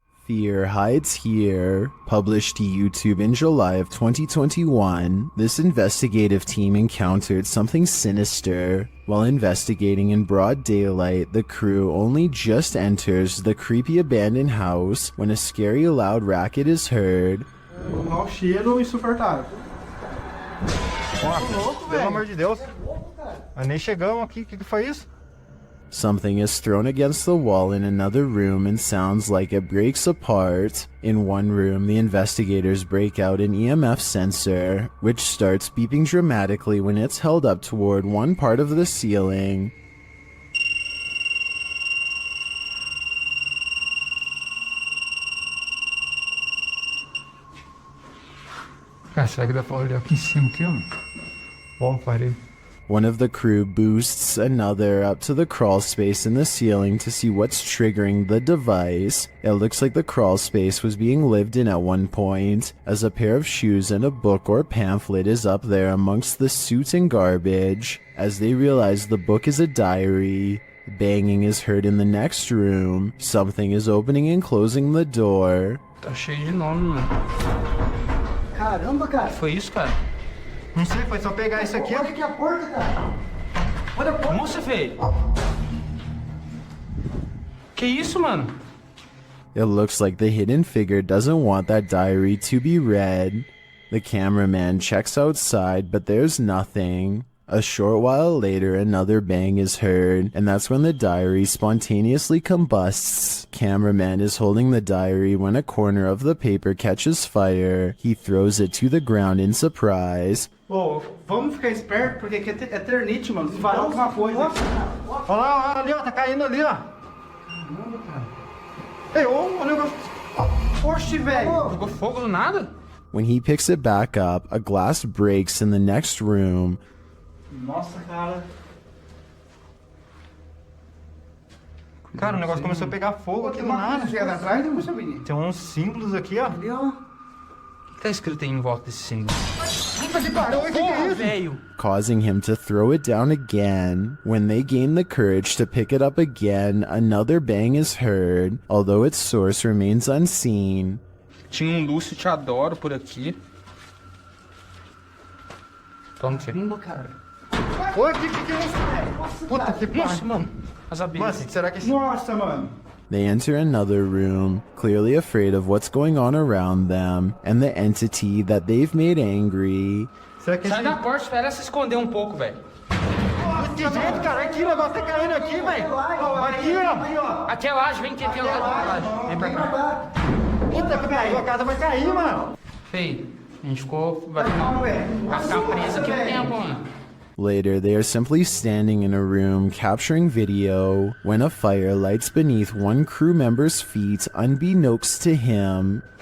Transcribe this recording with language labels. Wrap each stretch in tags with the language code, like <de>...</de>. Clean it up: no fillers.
<en>Fear Hides Here. Published to YouTube in July of 2021, this investigative team encountered something sinister. While investigating in broad daylight, the crew only just enters the creepy abandoned house when a scary loud racket is heard.</en> <pt>Mau cheiro insuportável. Nossa, pelo amor de Deus. Mas nem chegamos aqui, o que foi isso?</pt> <en>Something is thrown against the wall in another room and sounds like it breaks apart. In one room, the investigators break out an EMF sensor, which starts beeping dramatically when it's held up toward one part of the ceiling.</en> <pt>Cara, será que dá pra olhar aqui em cima aqui, ó? Bom, parei.</pt> <en>One of the crew boosts another up to the crawl space in the ceiling to see what's triggering the device. It looks like the crawl space was being lived in at one point, as a pair of shoes and a book or pamphlet is up there amongst the soot and garbage. As they realize the book is a diary, banging is heard in the next room. Something is opening and closing the door.</en> <pt>Tá cheio de nome, mano. Caramba, cara. Foi isso, cara? Não sei, foi só pegar isso aqui. Olha aqui a porta, cara. Olha a porta. Nossa, velho. Que isso, mano?</pt> <en>It looks like the hidden figure doesn't want that diary to be read. The cameraman checks outside, but there's nothing. A short while later, another bang is heard, and that's when the diary spontaneously combusts. Cameraman is holding the diary when a corner of the paper catches fire. He throws it to the ground in surprise.</en> <pt>Ô, vamos ficar esperto, porque aqui é eternite, mano. Se vai alguma coisa. Olha lá, ali, ó, tá caindo ali, ó. Caramba, cara. Ei, ô, o negócio. Oxe, velho. Jogou fogo do nada?</pt> <en>When he picks it back up, a glass breaks in the next room.</en> <pt>Nossa, cara. Cara, o negócio começou a pegar fogo aqui do nada. Tem uns símbolos aqui, ó. Ali, ó. O que tá escrito aí em volta desse símbolo? Puta que pariu, o que é isso? Velho.</pt> <en>Causing him to throw it down again. When they gain the courage to pick it up again, another bang is heard, although its source remains unseen.</en> <pt>Tinha Lúcio Te Adoro por aqui. Toma, filho. Cara. Oi, que é isso, velho? Puta que pariu. Nossa, mano. As abelhas. Nossa, será que esse... Nossa, mano.</pt> <en>They enter another room, clearly afraid of what's going on around them, and the entity that they've made angry.</en> <pt>Sai da porta, espera se esconder um pouco, velho. Que jeito, cara? Aqui, o negócio tá caindo aqui, velho. Aqui, ó. Aqui é laje, vem aqui, é laje. Vem pra cá. Puta que pariu, a casa vai cair, mano. Feio, a gente ficou... Vai ficar preso aqui um tempo, mano.</pt> <en>Later, they are simply standing in a room capturing video when a fire lights beneath one crew member's feet unbeknownst to him.</en>